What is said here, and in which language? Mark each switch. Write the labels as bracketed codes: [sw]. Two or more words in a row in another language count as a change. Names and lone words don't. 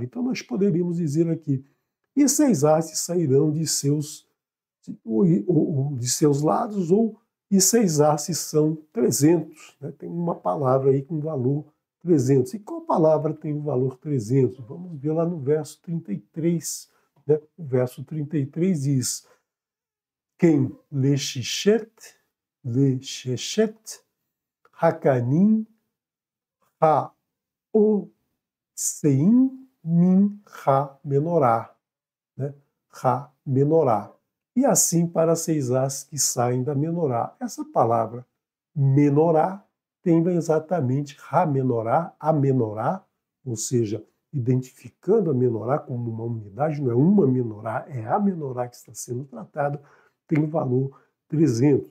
[pt] Então, nós poderíamos dizer aqui: e 6 hastes sairão de seus lados, ou e 6 hastes são 300. Né? Tem uma palavra aí com valor 300. E qual palavra tem o valor 300? Vamos ver lá no verso 33. Né? O verso 33 diz: quem [he] לשחת, הקנים, היוצאים, מן, [pt] ha-menorá. Né? Ha-menorá. E assim para 6 hastes que saem da menorá. Essa palavra menorá tem exatamente ha-menorá, a menorá, ou seja, identificando a menorá como uma unidade, não é uma menorá, é a menorá que está sendo tratada, tem o valor 300.